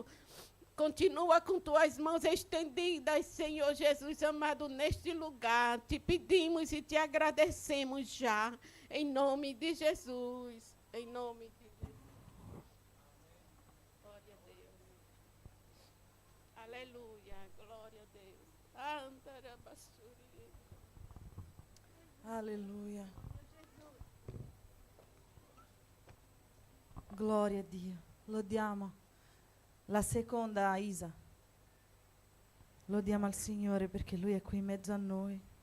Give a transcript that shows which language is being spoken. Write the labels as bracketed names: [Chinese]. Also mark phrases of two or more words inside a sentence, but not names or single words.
[Portuguese] Continua com tuas mãos estendidas, Senhor Jesus amado, neste lugar. Te pedimos e te agradecemos já, em nome de Jesus. Em nome de Jesus. Glória a Deus. Aleluia, glória a Deus. [Italian] Alleluia. Gloria a Dio. Lodiamo la seconda Isa. Lodiamo al Signore perché Lui è qui in mezzo a noi.